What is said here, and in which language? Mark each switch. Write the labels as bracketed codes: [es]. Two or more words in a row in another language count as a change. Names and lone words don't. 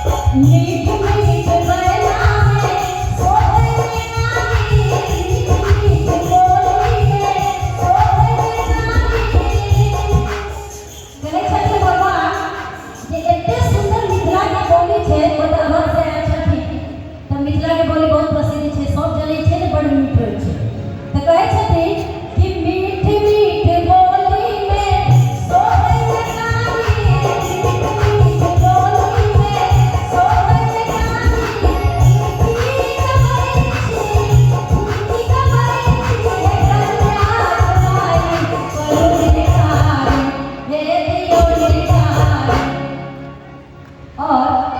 [mai] मीठ मीठ बरनामे सोहरे नारी मीठ मीठ बोली में सोहरे नारी कहै छथिन भगवान जे एते सुंदर मिथिला के बोली छै बड़ अहर से आयल छथिन त मिथिला के बोली बहुत प्रसिद्ध छै सब जनै छै जे बड़ मीठ होइ छै त कहै छथिन कि मीठ मीठ बोली में सोहरे नारी मीठ मीठ बोली में सोहरे नारी मीठी कबई छी हे कन्या कुमारी परुल निहारी हे दियो निहारी और